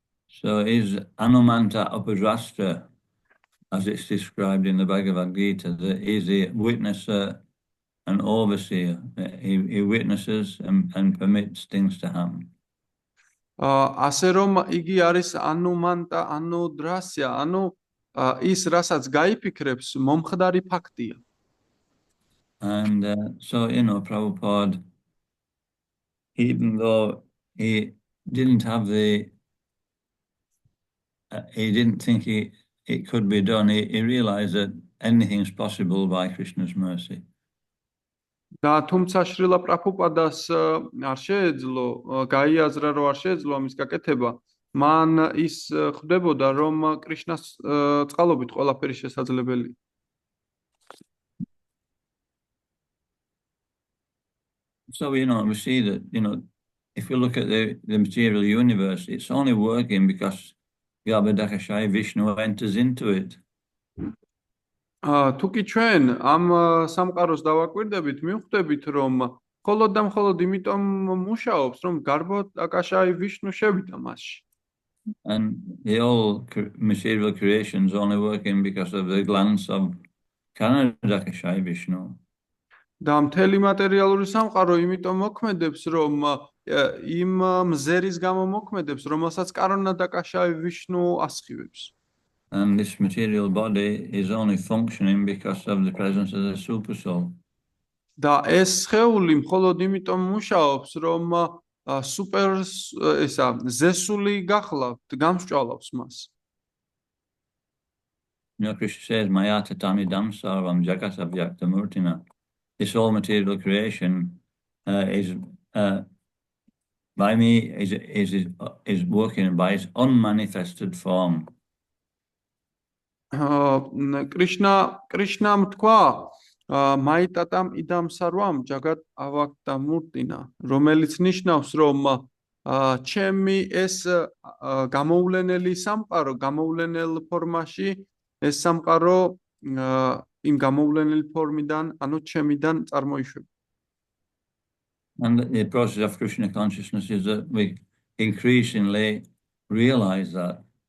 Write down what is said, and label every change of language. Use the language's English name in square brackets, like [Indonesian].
[English] So is Anumanta Upadrashta, as it's described in the Bhagavad Gita, that is a witnesser and overseer. He witnesses and permits things to happen. [Georgian] ასე რომ იგი არის ანუმანტა, ანუდრასია, ის რასაც გაიფიქრებს, მომხდარი ფაქტია. [English] And so, Prabhupada, even though he didn't have the, he didn't think it could be done. He realized that anything's possible by Krishna's mercy. [Georgian] და თუმცა შრილა პრაბჰუპადას არ შეეძლო გაიაზრა რომ არ შეეძლო ამის გაკეთება მან ის ხვდებოდა რომ კრიშნას წყალობით ყველაფერი შესაძლებელია. [English] So, we see that, if we look at the material universe, it's only working because Garbhodakashaya Vishnu enters into it. [Georgian] თუ კი ჩვენ ამ სამყაროს დავაკვირდებით, მივხვდებით რომ მხოლოდ და მხოლოდ იმიტომ მუშაობს, რომ გარბოდაკაშაი ვიშნუ შევიდა მასში. [English] And the whole material creation is only working because of the glance of Karanadakashaya Vishnu. [Georgian] და მთელი მატერიალური სამყარო იმიტომ მოქმედებს, რომ იმ მზერის გამო მოქმედებს, რომელსაც კარანადაკაშაი ვიშნუ ასხივებს. [English] And this material body is only functioning because of the presence of the super soul. [Georgian] და ეს სხეული მხოლოდ იმიტომ მუშაობს, რომ სუპერ ზესული გახლავთ, გამსჭვალავს მას. [English] Krishna says, [Sanskrit] Maya tatami damsarvam jagata vyakta murtina. [English] This whole material creation is by me is working by its unmanifested form. [Georgian] კრიშნამ თქვა მაიტატამ იდამ სარვამ ჯაგატ ავაქტა მურტინა, რომელიც ნიშნავს, რომ ჩემი ეს გამოვლენელი სამყარო, გამოვლენელ ფორმაში ეს სამყარო იმ გამოვლენელი ფორმიდან, ანუ ჩემიდან წარმოიშვება. [English] And the process of Krishna consciousness is that we increasingly realize that.